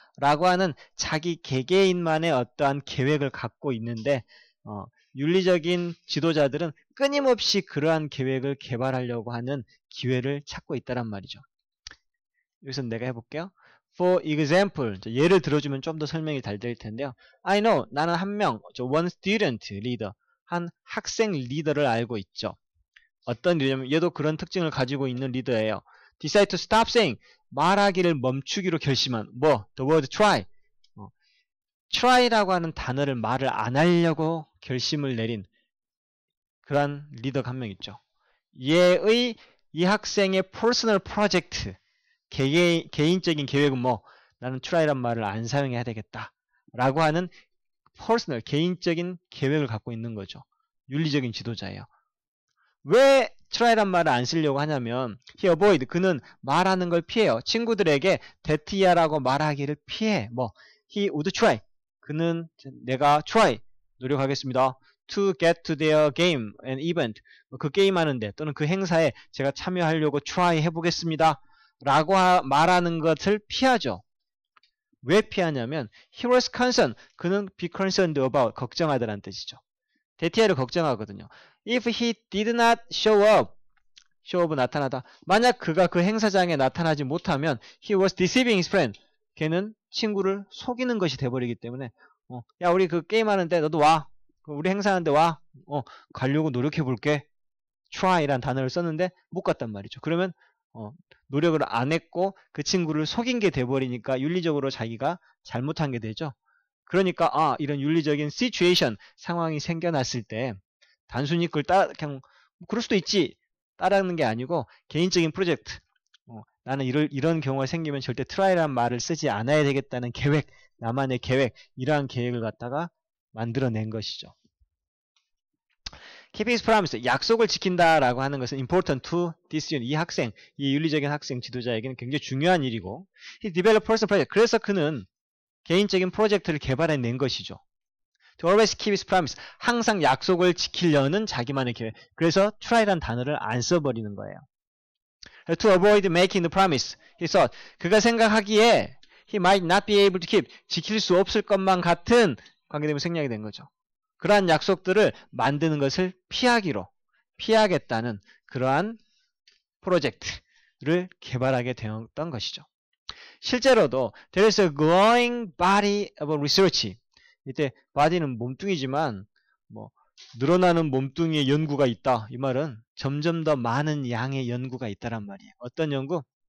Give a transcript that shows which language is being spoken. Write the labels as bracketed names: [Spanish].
[Korean] 라고 하는 자기 개개인만의 어떠한 계획을 갖고 있는데 윤리적인 지도자들은 끊임없이 그러한 계획을 개발하려고 하는 기회를 찾고 있다란 말이죠. 여기서 내가 해볼게요. [English] For example, [Korean] 예를 들어주면 좀 더 설명이 잘 될 텐데요. [English] I know, [Korean] 나는 한 명, [English] one student leader, [Korean] 한 학생 리더를 알고 있죠. 어떤 리더냐면 얘도 그런 특징을 가지고 있는 리더예요. [English] Decide to stop saying, [Korean] 말하기를 멈추기로 결심한, [English] the word try. [Korean] try라고 하는 단어를 말을 안 하려고 결심을 내린 그런 리더가 한 명 있죠. 얘의 이 학생의 personal project, 개인적인 계획은 나는 try란 말을 안 사용해야 되겠다 라고 하는 personal, 개인적인 계획을 갖고 있는 거죠. 윤리적인 지도자예요. 왜 try란 말을 안 쓰려고 하냐면 [English] he avoid, [Korean] 그는 말하는 걸 피해요. 친구들에게 that야라고 말하기를 피해. [English] he would try, [Korean] 그는 내가 [English] try, [Korean] 노력하겠습니다. [English] to get to their game and event, [Korean] 그 게임 하는데 또는 그 행사에 제가 참여하려고 try 해보겠습니다 라고 말하는 것을 피하죠. 왜 피하냐면 [English] he was concerned, [Korean] 그는 [English] be concerned about, [Korean] 걱정하다라는 뜻이죠. that야를 걱정하거든요. [English] If he did not show up, show up [Korean] 나타나다. 만약 그가 그 행사장에 나타나지 못하면 [English] he was deceiving his friend, [Korean] 걔는 친구를 속이는 것이 돼버리기 때문에 야 우리 그 게임하는데 너도 와, 우리 행사하는데 와, 가려고 노력해볼게. try라는 단어를 썼는데 못 갔단 말이죠. 그러면 노력을 안 했고 그 친구를 속인 게 돼버리니까 윤리적으로 자기가 잘못한 게 되죠. 그러니까 이런 윤리적인 situation, 상황이 생겨났을 때 단순히 그걸 그냥 그럴 수도 있지 따라하는 게 아니고 개인적인 프로젝트, 나는 이런 경우가 생기면 절대 try라는 말을 쓰지 않아야 되겠다는 계획, 나만의 계획, 이러한 계획을 갖다가 만들어낸 것이죠. [English] Keep his promise, [Korean] 약속을 지킨다라고 하는 것은 [English] important to this student, [Korean] 이 학생, 이 윤리적인 학생 지도자에게는 굉장히 중요한 일이고 [English] he developed personal project, [Korean] 그래서 그는 개인적인 프로젝트를 개발해낸 것이죠. [English] To always keep his promise, [Korean] 항상 약속을 지키려는 자기만의 계획, 그래서 try라는 단어를 안 써버리는 거예요. [English] To avoid making the promise, he thought, [Korean] 그가 생각하기에 [English] he might not be able to keep, [Korean] 지킬 수 없을 것만 같은 관계되면 생략이 된 거죠. 그러한 약속들을 만드는 것을 피하겠다는 그러한 프로젝트를 개발하게 되었던 것이죠. 실제로도 [English] there is a growing body of research, [Korean] 이때 body는 몸뚱이지만 늘어나는 몸뚱이의 연구가 있다, 이 말은 점점 더 많은 양의 연구가 있다란 말이에요. 어떤 연구?